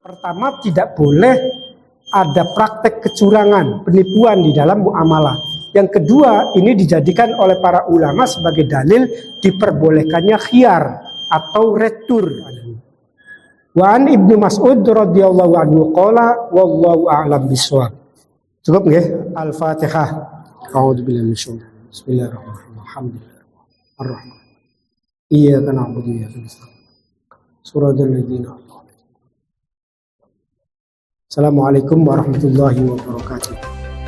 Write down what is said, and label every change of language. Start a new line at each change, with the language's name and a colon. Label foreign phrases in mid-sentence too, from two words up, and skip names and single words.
Indonesian: Pertama, tidak boleh ada praktek kecurangan, penipuan di dalam muamalah. Yang kedua, ini dijadikan oleh para ulama sebagai dalil diperbolehkannya khiyar atau retur.
Arabic: وعن ابن مسعود رضي الله عنه قال والله أعلم بالصواب.
Javanese: Cukup nggih?
Arabic: Al-Fatihah. أعوذ بالله من الشيطان الرجيم. بسم الله الرحمن الرحيم. الحمد لله. الرحمن. إياك نعبد وإياك نستعين. صراط الذين أنعمت عليهم. السلام عليكم ورحمة الله وبركاته.